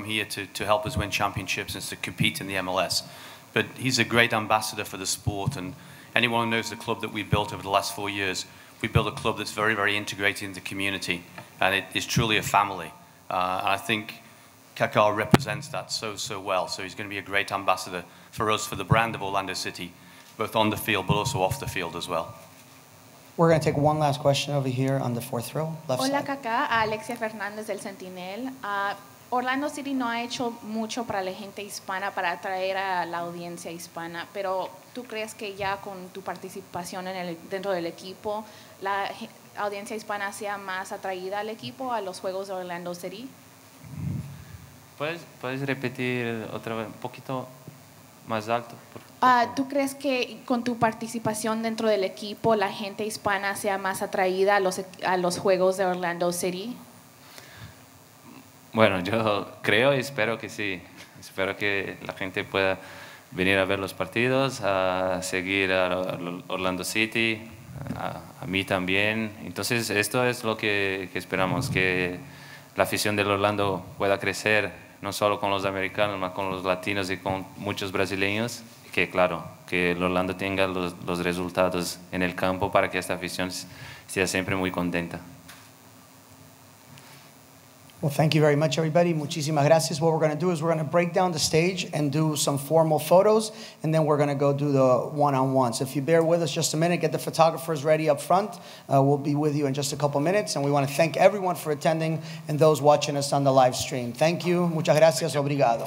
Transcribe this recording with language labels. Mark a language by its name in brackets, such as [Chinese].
[English] I'm here to help us win championships and to compete in the MLS. But he's a great ambassador for the sport, and anyone who knows the club that we built over the last 4 years, we built a club that's very, very integrated in the community, and it is truly a family. And I think Kaka represents that so well. So he's going to be a great ambassador for us, for the brand of Orlando City, both on the field but also off the field as well. We're going to take one last question over here on the fourth row, left [Spanish] Hola, [English] side. [Spanish] Kaka. Alexia Fernández del Sentinel. Orlando City no ha hecho mucho para la gente hispana, para atraer a la audiencia hispana, pero ¿tú crees que ya con tu participación dentro del equipo, la audiencia hispana sea más atraída al equipo, a los Juegos de Orlando City? ¿Puedes repetir otra vez, un poquito más alto? ¿Tú crees que con tu participación dentro del equipo, la gente hispana sea más atraída a los Juegos de Orlando City? Bueno, yo creo y espero que sí. Espero que la gente pueda venir a ver los partidos, a seguir a Orlando City, a mí también. Entonces, esto es lo que esperamos, que la afición del Orlando pueda crecer, no solo con los americanos, sino con los latinos y con muchos brasileños. Que claro, que el Orlando tenga los resultados en el campo para que esta afición sea siempre muy contenta. [English] Well, thank you very much, everybody. [Spanish] Muchísimas gracias. [English] What we're going to do is we're going to break down the stage and do some formal photos, and then we're going to go do the one-on-ones. If you bear with us just a minute, get the photographers ready up front. We'll be with you in just a couple minutes, and we want to thank everyone for attending and those watching us on the live stream. Thank you. [Spanish] Muchas gracias. [Portuguese] Obrigado.